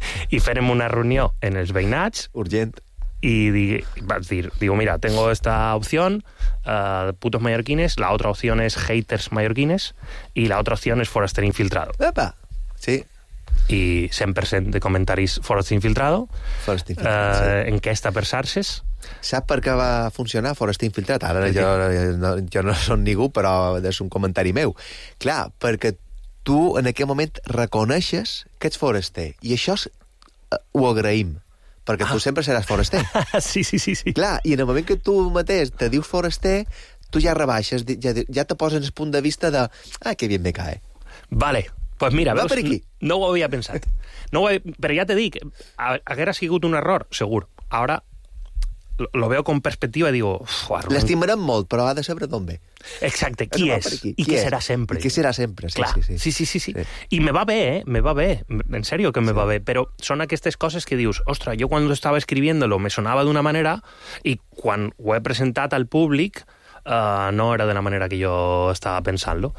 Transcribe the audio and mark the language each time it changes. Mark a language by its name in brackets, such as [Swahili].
[Catalan] I farem una reunió en els veïnats urgent i vaig dir [Spanish] mira, tengo esta opción putos mallorquines, la otra opción es haters mallorquines y la otra opción es foraster infiltrado. [Catalan] Epa, sí. I 100% de comentaris foraster infiltrado, sí. En què està per xarxes? Sap per què va funcionar foraster infiltrat? Ara jo no som ningú, però és un comentari meu. Clar, perquè tu en aquell moment reconeixes que ets foraster, i això és, ho agraïm, perquè tu sempre seràs foraster. Sí. Clar, i en el moment que tu mateix te dius foraster, tu ja rebaixes, ja te posen el punt de vista de... [Spanish] Ah, que bien me cae. Vale, pues mira, [Catalan] veus, no ho havia pensat. Però ja te dic, haguera sigut un error, segur. [Spanish] Ara lo veo con perspectiva y digo... [Catalan] L'estimarem molt, però ha de saber d'on ve. Exacte, qui és i què serà sempre. I què serà sempre, sí. I me va bé, me va bé. En serio que me va bé, però són aquestes coses que dius, ostres, jo quan estava escribiéndolo me sonava d'una manera i quan ho he presentat al públic no era de la manera que jo estava pensant-lo.